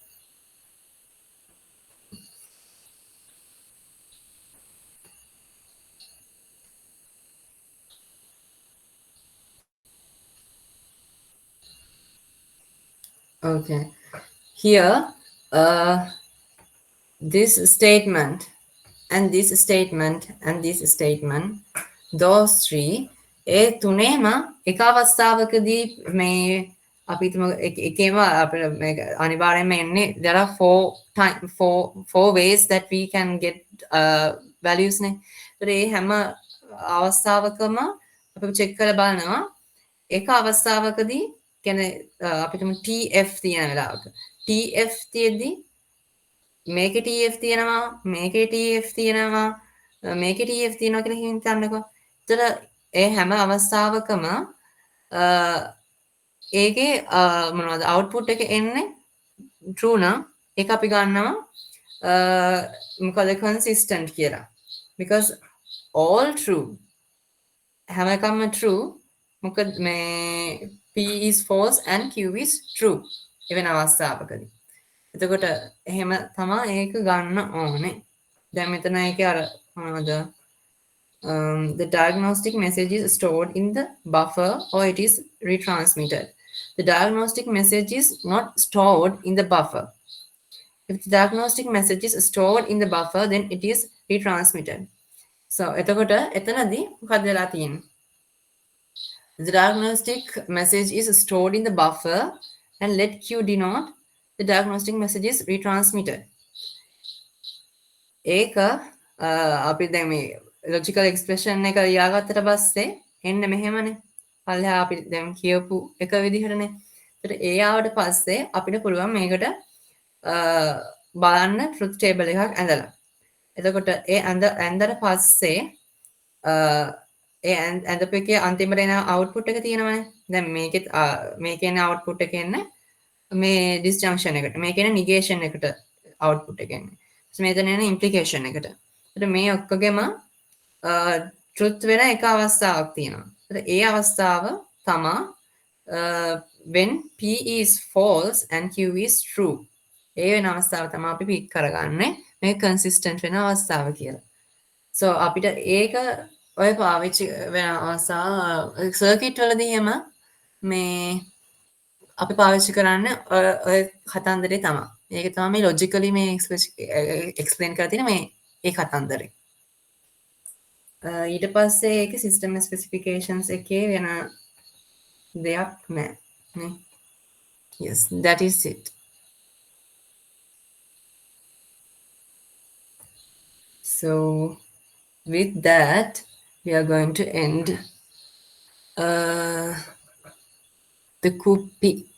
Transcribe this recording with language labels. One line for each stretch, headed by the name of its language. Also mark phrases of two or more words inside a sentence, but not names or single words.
English: Okay. Here, this statement and this statement and this statement, those three,
Sinhala: ඒ තුනේම එක අවස්ථාවකදී මේ අපි එකේම අපිට අනිවාර්යයෙන්ම එන්නේ
English: there are four ways that we can get values
Sinhala: නේ. ඒතර ඒ හැම අවස්ථාවකම අපි check කරලා බලනවා එක අවස්ථාවකදී කියන්නේ අපිටම TF තියෙන වෙලාවක TF තියෙද්දි මේකේ TF තියෙනවා මේකේ TF තියෙනවා මේකේ TF තියෙනවා කියලා හිතන්නකෝ. ඒතර ඒ හැම අවස්ථාවකම ඒකේ මොනවද output එක එන්නේ true නම් ඒක අපි ගන්නවා මොකද consistent කියලා.
English: Because all true
Sinhala: හැම එකම
English: true
Sinhala: මොකද මේ
English: p is false and q is true
Sinhala: එවන අවස්ථාවකදී. එතකොට එහෙම තමයි ඒක ගන්න ඕනේ. දැන් මෙතන ඒකේ අර මොනවද
English: the diagnostic message is stored in the buffer or it is retransmitted. The diagnostic message is not stored in the buffer. If the diagnostic message is stored in the buffer, then it is retransmitted.
Sinhala: So එතකොට එතනදී මොකද වෙලා තියෙන්නේ?
English: The diagnostic message is stored in the buffer and let Q denote the diagnostic message is retransmitted.
Sinhala: ඒක අපි දැන් මේ
English: logical expression
Sinhala: එක ලියාගත්තට පස්සේ එන්න මෙහෙමනේ. පල්ලෙහා අපි දැන් කියපු එක විදිහටනේ. ඒකට ඒ ආවට පස්සේ අපිට පුළුවන් මේකට බලන්න
English: truth table
Sinhala: එකක් ඇඳලා. එතකොට ඒ ඇඳලා පස්සේ ඇඳපු එකේ අන්තිමට එන අවුට්පුට් එක තියෙනවනේ. දැන් මේකෙත් මේකේ එන අවුට්පුට් එක එන්නේ මේ disjunction එකට. මේකේ එන negation එකට අවුට්පුට් එක එන්නේ. මෙතන එන implication එකට. ඒත් මේ ඔක්කොගෙම truth වෙන එක අවස්ථාවක් තියෙනවා. ඒ අවස්ථාව තමා
English: when P is false and Q is true.
Sinhala: ඒ වෙන අවස්ථාව තමයි අපි පික් කරගන්නේ මේ consistent වෙන අවස්ථාව කියලා. So අපිට ඒක ඔය පාවිච්චි වෙන අවස්ථාව සර්කිට් වලදී එහෙම මේ අපි පාවිච්චි කරන්න ඔය කතන්දරේ තමයි. ඒක තමයි මේ logically මේ explain කරලා තියෙන මේ ඒ කතන්දරේ. ඊට පස්සේ ඒක
English: system specifications
Sinhala: එකේ වෙන දෙයක් නෑ නේ.
English: Yes, that is it. So with that we are going to end the Kuppi.